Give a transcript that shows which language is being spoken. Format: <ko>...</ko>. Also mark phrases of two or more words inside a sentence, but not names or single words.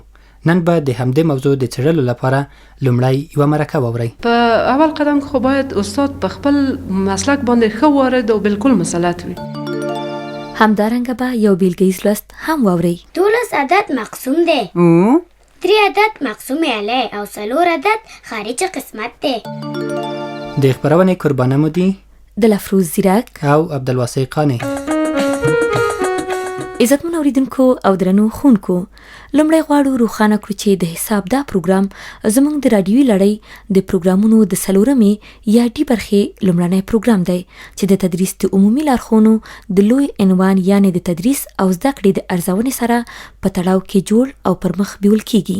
<ps>نن به د همدې موضوع د څېړلو لپاره لومړی یوه مرکه واورئ. په اول قدم خو باید استاد په خپل مسلک باندې ښه وارد او بالکل مسلط وي. همدارنګه به یو بیلګیز لوست هم واورئ. 12 عدد مقسوم دی، 3 عدد مقسوم علی او 4 عدد خارج قسمت دی. د خبرونې قربانه مو دي د لفروز زیرک او عبدالواسع قانع. عزتمن اوریدونکو او درنو ښوونکو، لومړی غواړو روښانه کړو چې د حساب دا پروګرام زموږ د راډیوي لړۍ د پروګرامونو د 4مې یا ډي برخې لومړنی پروګرام دی چې د تدریس د عمومي لارښوونو د لوی عنوان یعنې د تدریس او زده کړې د ارزونې سره په تړاو کې جوړ او پر مخ بیول کیږي.</ps>